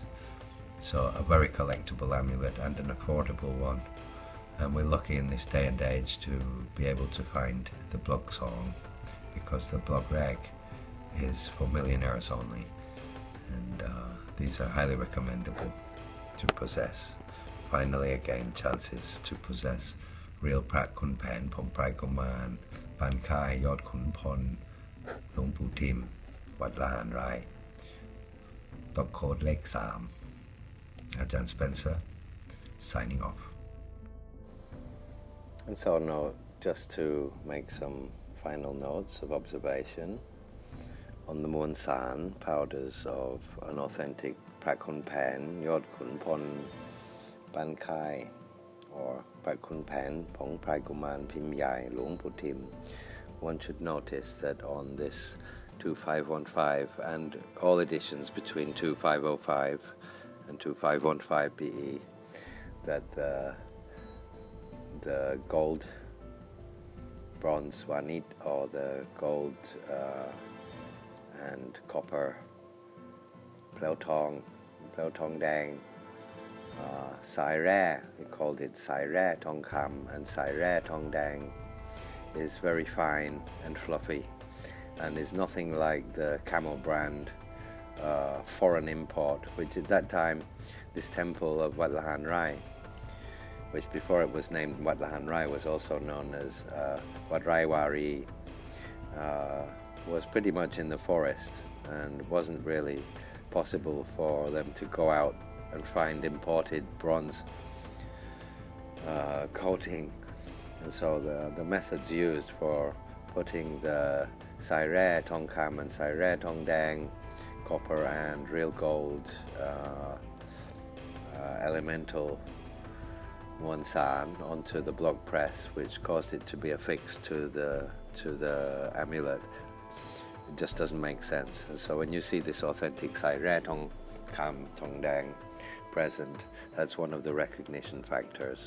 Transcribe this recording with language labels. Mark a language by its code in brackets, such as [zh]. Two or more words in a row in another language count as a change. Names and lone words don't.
[en] So a very collectible amulet and an affordable one, and we're lucky in this day and age to be able to find the block song, because the block rag is for millionaires only, and these are highly recommendable to possess. Finally, again, chances to possess real Pra Khun Phaen, Pong Prai Kumarn, Ban Khai, Yord Khun Pol, Hlueang Pu Tim, Wat Laharn Rai. Dot code Lek 3. Ajarn Spencer, signing off. And so now, just to make some final notes of observation on the Muan Sarn powders of an authentic Pra Khun Phaen, Yord Khun Pol, Ban Khai, or Pra Khun Phaen, Pong Prai Kumarn, Pim Yai, Hlueang Pu Tim. One should notice that on this 2515, and all editions between 2505 and 2515 BE, that the gold, bronze Wanit, or the gold and copper Pleo Tong, Daeng, Sai Re, we called it Sai Re Tong Kam and Sai Re Tong Daeng, is very fine and fluffy, and is nothing like the camel brand foreign import, which at that time, this temple of Wat Laharn Rai, which before it was named Wat Laharn Rai was also known as Wat Rai Wari, was pretty much in the forest, and wasn't really possible for them to go out and find imported bronze coating. And so the methods used for putting the Sai Re Tong Kam and Sai Re Tong Daeng, copper and real gold elemental Muan Sarn onto the block press, which caused it to be affixed to the amulet, it just doesn't make sense. And so when you see this authentic Sai Re Tong Kam Tong Daeng present, that's one of the recognition factors.